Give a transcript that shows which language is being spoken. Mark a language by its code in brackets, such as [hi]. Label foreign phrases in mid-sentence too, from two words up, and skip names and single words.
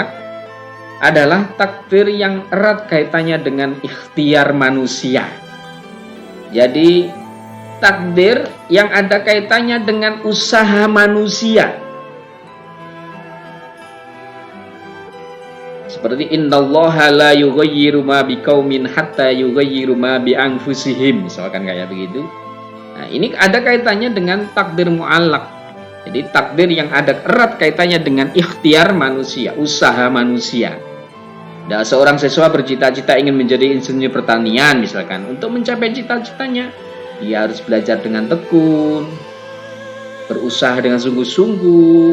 [id] Adalah takdir yang erat kaitannya dengan ikhtiar manusia. Jadi takdir yang ada kaitannya dengan usaha manusia. [ar] Seperti إن الله لا يغير ما بقوم حتى يغيروا ما بأنفسهم, [id] misalkan kayak begitu. Nah, ini ada kaitannya dengan takdir mu'allaq. Jadi takdir yang ada erat kaitannya dengan ikhtiar manusia, usaha manusia. Dan seorang siswa bercita-cita ingin menjadi insinyur pertanian misalkan. Untuk mencapai cita-citanya, Dia harus belajar dengan tekun, berusaha dengan sungguh-sungguh.